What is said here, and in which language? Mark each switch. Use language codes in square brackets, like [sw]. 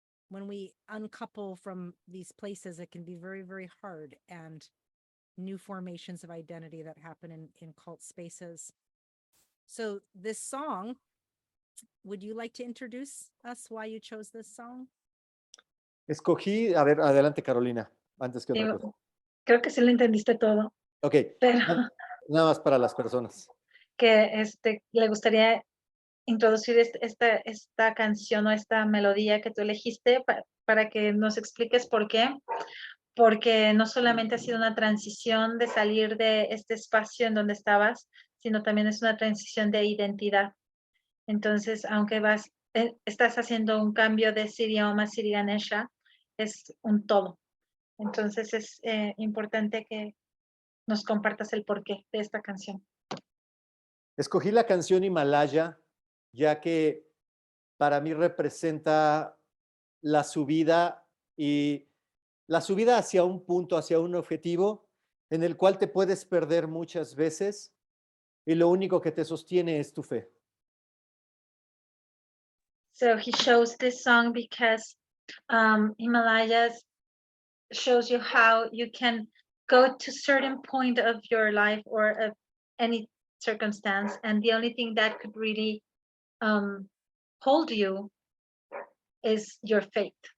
[en] When we uncouple from these places, it can be very, very hard, and new formations of identity that happen in cult spaces. So this song, would you like to introduce us why you chose this song? [es] Escogí, a ver, adelante Carolina, antes que otra cosa. Creo que sí lo entendiste todo. Ok, pero nada más para las personas. Que le gustaría introducir esta canción o esta melodía que tú elegiste para que nos expliques por qué. Porque no solamente ha sido una transición de salir de este espacio en donde estabas, sino también es una transición de identidad. Entonces, aunque estás haciendo un cambio de Siri Om a Siri Ganesha, es un todo. Entonces, es importante que nos compartas el porqué de esta canción. Escogí la canción Himalaya, ya que para mí representa la subida hacia un punto, hacia un objetivo en el cual te puedes perder muchas veces y lo único que te sostiene es tu fe. [en] So he chose this song because Himalayas shows you how you can go to a certain point of your life or of any circumstance, and the only thing that could really hold you is your faith.